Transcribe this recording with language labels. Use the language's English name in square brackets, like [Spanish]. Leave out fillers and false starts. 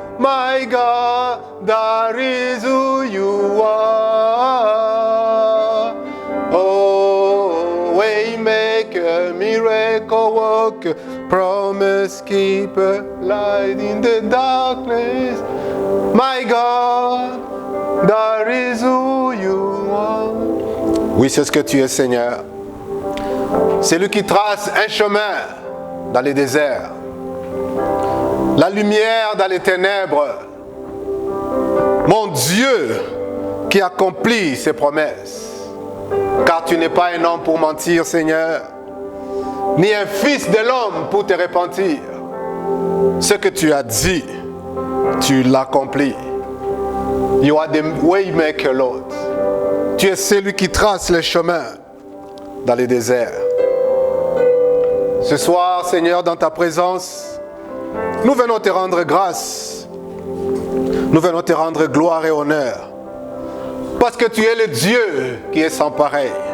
[English] My God, that is who you are. Oh, waymaker, miracle worker, promise keeper, light in the darkness. My God, that is who you are. [French] Oui, c'est ce que tu es, Seigneur. C'est lui qui trace un chemin dans les déserts, la lumière dans les ténèbres. Mon Dieu qui accomplit ses promesses. Car tu n'es pas un homme pour mentir, Seigneur, ni un fils de l'homme pour te repentir. Ce que tu as dit, tu l'accomplis. [English] You are the waymaker, Lord. [French] Tu es celui qui trace les chemins dans les déserts. Ce soir, Seigneur, dans ta présence, nous venons te rendre grâce. Nous venons te rendre gloire et honneur. Parce que tu es le Dieu qui est sans pareil.